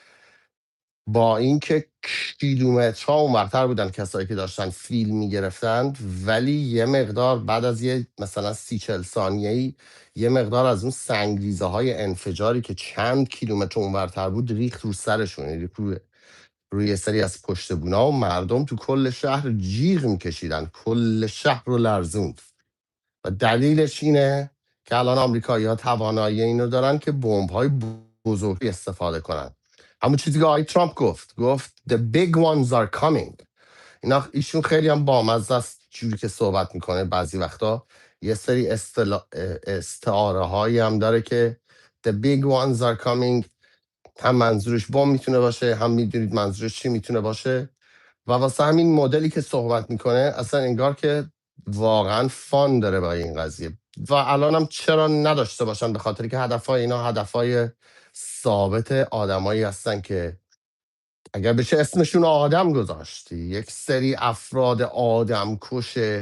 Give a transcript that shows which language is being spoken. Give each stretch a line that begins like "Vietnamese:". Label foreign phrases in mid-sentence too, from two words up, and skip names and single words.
Persian: با اینکه کیلومترها اونورتر بودن کسایی که داشتن فیلم میگرفتند، ولی یه مقدار بعد از یه مثلا 30-40 ثانیه‌ای یه مقدار از اون سنگریزه های انفجاری که چند کیلومتر اونورتر بود ریخت رو سرشون، روی یه سری از پشت بونا، و مردم تو کل شهر جیغ میکشیدن، کل شهر رو لرزوند. و دلیلش اینه که الان آمریکایی ها توانایی اینو دارن که بمب های بزرگی استفاده کنن. همون چیزی که آقای ترامپ گفت
English: the big ones are coming.
Persian: ایشون خیلی هم بامزه است جوری که صحبت میکنه. بعضی وقتا یه سری استعاره هایی هم داره که
English: the big ones are coming،
Persian: هم منظورش بم میتونه باشه، هم میدونید منظورش چی میتونه باشه. و واسه همین مدلی که صحبت میکنه اصلا انگار که واقعا فان داره با این قضیه. و الان هم چرا نداشته باشن، به خاطر که هدفهای اینا هدفهای ثابت آدمایی هستن که اگر بشه اسمشون آدم گذاشت، یک سری افراد آدم کش